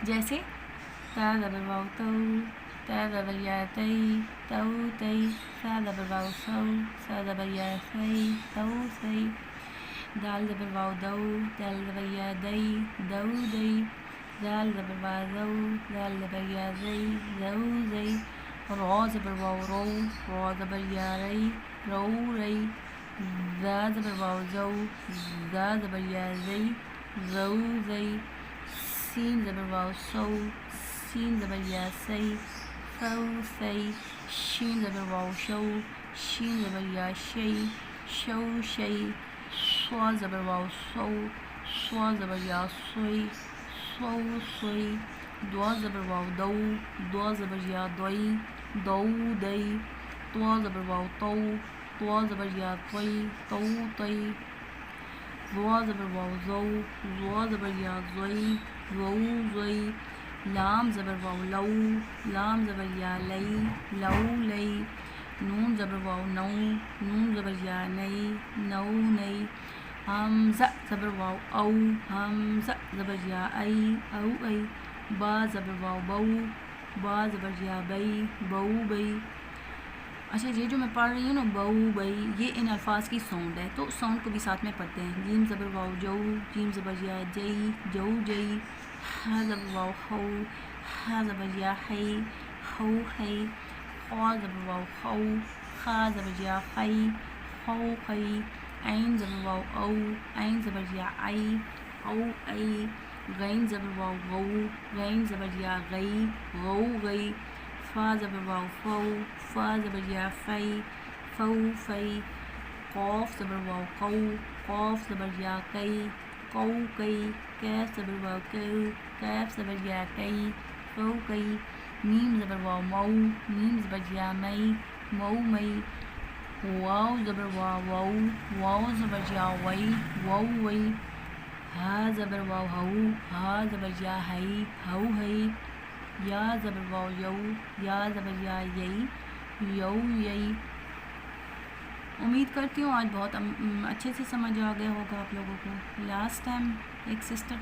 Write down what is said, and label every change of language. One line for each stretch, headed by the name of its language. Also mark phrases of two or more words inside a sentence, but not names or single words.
Urdu: جیسے تا زبر واو تو, تا زبر یا تی تو تی سا زبر واو سو سا زبر یا سی تو سی دال زبر واو دو دال زبر یا دی دو دی زال زبر واو زو زال زبر یا زی زو زی را زبر واو رو را زبر یا ری رو ری زا زبر واو زو زا زبر یا زی زو زی سین زبر واو سو سین زبر یا سی سو سی شین زبر واو شو شین زبر یا شی شو شی سوا زبر واو سو سوا زبر یا سوی سو سوی دوا زبر واو دو دوا زبر یا دوی دو دئی طوا زبر واو تو طوا زبر یا طوی تو طی ضوا زبر واو زو ضوا زبر یا زوی زو زوی لام زبر واو لو لام زبر یا لئی لو لئی نون زبر واو نو نون زبر یا نئی نو نئی حمزہ زبر واو او حمزہ زبر یا ای او ای با زبر واو بو با زبر یا بئی بو بئی اچھا یہ جو میں پڑھ رہی ہوں نا بو بئی یہ ان الفاظ کی ساؤنڈ ہے تو ساؤنڈ کو بھی ساتھ میں پڑھتے ہیں جیم زبر واو جو جیم زبر یا جئی جو جئی ہا زبر واو ہو ہا زبر یا ہی ہو ہی خا زبر واو خو خا زبر یا خی خو خی عین زبر واو او عین زبر یا ای او ای غین زبر واو غو غین زبر یا غی غو غی فا زبر واو فو فا زبر یا فی فو فی قاف زبر واو قو قاف زبر یا قی قو قی کیف زبر واو کو کیف زبر یا قی قو قی میم زبر واو مو میم زبر یا مئی مو مئی واو زبر واو وو واو زبر یا وئی وو وئی ہا زبر واو ہو ہا زبر یا ہئی ہو ہئی یا زبر واو یو یا زبر یا یئی یو یئی امید کرتی ہوں آج بہت اچھے سے سمجھ آ گیا ہوگا آپ لوگوں کو
English: last time
Urdu: ایک سسٹر